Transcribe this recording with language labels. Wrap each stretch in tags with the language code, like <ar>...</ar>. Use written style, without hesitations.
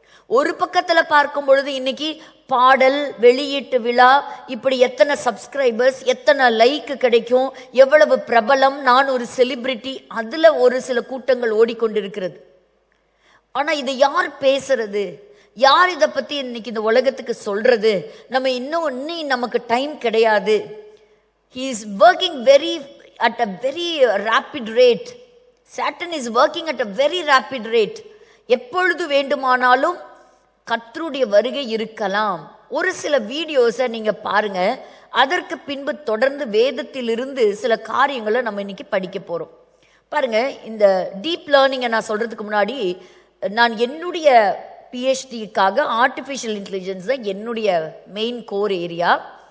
<ta>ஒரு பக்கத்துல பார்க்கும் பொழுது இன்னைக்கு பாடல், வெளியீட்டு விழா, இப்படி எத்தனை சப்ஸ்கிரைபர்ஸ், எத்தனை லைக் கிடைக்கும், எவ்வளவு பிரபலம், நான் ஒரு செலிபிரிட்டி, அதுல ஒரு சில கூட்டங்கள் ஓடிக்கொண்டிருக்கிறது. ஆனா இதை யார் பேசுறது, யார் இதை பத்தி இன்னைக்கு இந்த உலகத்துக்கு சொல்றது? நம்ம இன்னும் நமக்கு டைம் கிடையாது.</ta> <en>He is working at a very rapid rate. Satan is working at a very rapid rate.</en> <ta>எப்பொழுது வேண்டுமானாலும் கர்த்தருடைய வருகை இருக்கலாம். ஒரு சில வீடியோஸை நீங்க பாருங்க, அதற்கு பின்பு தொடர்ந்து வேதத்திலிருந்து சில காரியங்களை நம்ம இன்னைக்கு படிக்க போறோம். பாருங்க, இந்த டீப் லேர்னிங்கை நான் சொல்றதுக்கு முன்னாடி, நான் என்னுடைய பிஹெச்டிக்காக ஆர்டிஃபிஷியல் இன்டெலிஜென்ஸ் தான் என்னுடைய மெயின் கோர் ஏரியா.</ta>